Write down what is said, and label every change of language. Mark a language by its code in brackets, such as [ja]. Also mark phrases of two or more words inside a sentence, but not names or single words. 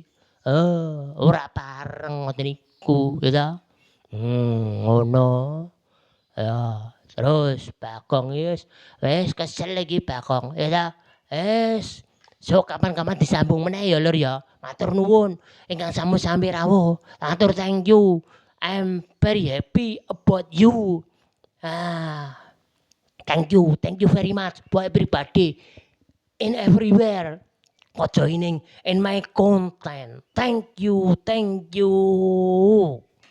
[jv] Ora pareng ngoten iku ya toh. Ngono. Ya, terus Bagong wis kesel iki Bagong ya toh. So kapan-kapan disambung meneh ya Lur ya. Matur nuwun ingkang sami-sami rawuh. [en] Matur thank you. I'm very happy about you. Thank you very much for everybody in everywhere for joining in my content. Thank you.